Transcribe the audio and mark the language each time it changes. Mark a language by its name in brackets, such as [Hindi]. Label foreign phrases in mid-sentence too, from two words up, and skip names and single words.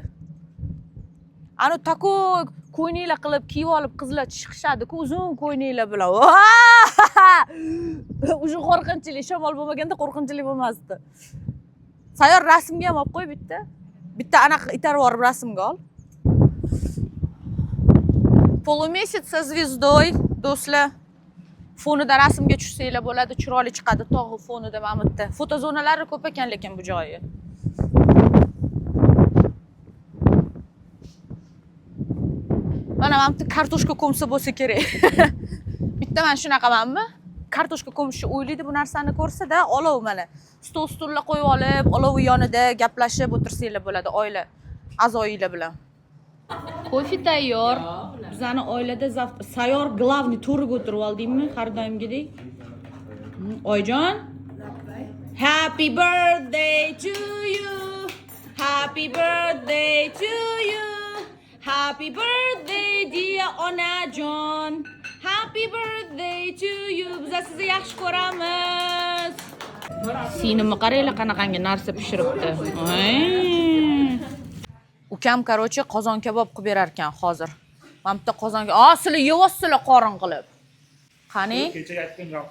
[Uzbek] Ani tako ko'yninglar qilib kiyib olib qizlar chiqishadi-ku, uzun ko'yninglar bilan. O'sha qo'rqinchli, shamol bo'lmaganda qo'rqinchli bo'lmasdi. Sayyor rasmga ham olib qo'y bitta. Bitta anaqa itarib yorib rasmga ol. [Russian] Полумесяц со звездой, [Uzbek] do'stlar. Fonida rasmga tushsanglar bo'ladi, chiroyli chiqadi tog' fonida mana bu yerda. Fotozonalari ko'p ekan lekin bu joyi. Mana bu yerda kartoshka ko'msa bo'lsa kerak. Bitta men shunaqamanmi? kartoshka ko'mishni o'ylaydi bu narsani ko'rsa-da, olov mana. Stol-stullar qo'yib olib, olovi yonida gaplashib o'tirsanglar bo'ladi oila a'zoyinglar bilan. Kofe tayyor. Bizani oilada sayyor glavniy to'riga o'tirib oldingmi har doimgidek? Oyjon, [English] happy birthday to you. Happy birthday to you. Happy birthday dear onajon. Happy birthday to you. [Uzbek] Biz sizni yaxshi ko'ramiz. Sinimni qaranglar qanaqangi narsa pishiribdi. Ukam qarochi qozon kabob qilib berar ekan hozir. Mana bitta qozonga, sizlar yeyapsizlar qorin qilib. Qani? Kecha aytgan gapim.